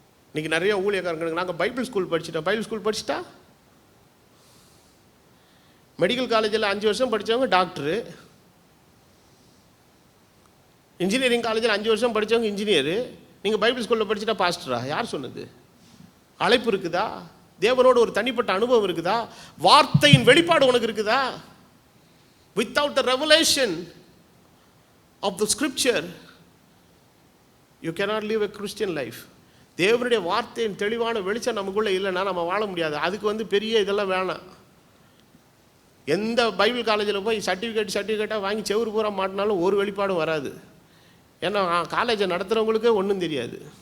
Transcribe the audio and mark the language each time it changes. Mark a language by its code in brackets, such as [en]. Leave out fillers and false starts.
[ta] இன்றைக்கி நிறைய ஊழியக்காரங்களுக்கு நாங்கள் Bible school படிச்சுட்டோம். Bible school படிச்சுட்டா medical காலேஜில் 5 வருஷம் படித்தவங்க டாக்டரு, இன்ஜினியரிங் காலேஜில் 5 வருஷம் படித்தவங்க இன்ஜினியரு. நீங்கள் பைபிள் ஸ்கூலில் படிச்சுட்டா பாஸ்டரா? யார் சொன்னது? அழைப்பு இருக்குதா? தேவனோட ஒரு தனிப்பட்ட அனுபவம் இருக்குதா? வார்த்தையின் வெளிப்பாடு உனக்கு இருக்குதா? [en] Without the revelation of the scripture, you cannot live a Christian life. [ta] தேவனுடைய வார்த்தையின் தெளிவான வெளிச்சம் நமக்குள்ளே இல்லைன்னா நம்ம வாழ முடியாது. அதுக்கு பெரிய இதெல்லாம் வேணாம். எந்த பைபிள் காலேஜில் போய் சர்டிஃபிகேட்டாக வாங்கி செவுறு பூரா மாட்டினாலும் ஒரு வெளிப்பாடும் வராது. ஏன்னா காலேஜை நடத்துகிறவங்களுக்கே ஒன்றும் தெரியாது.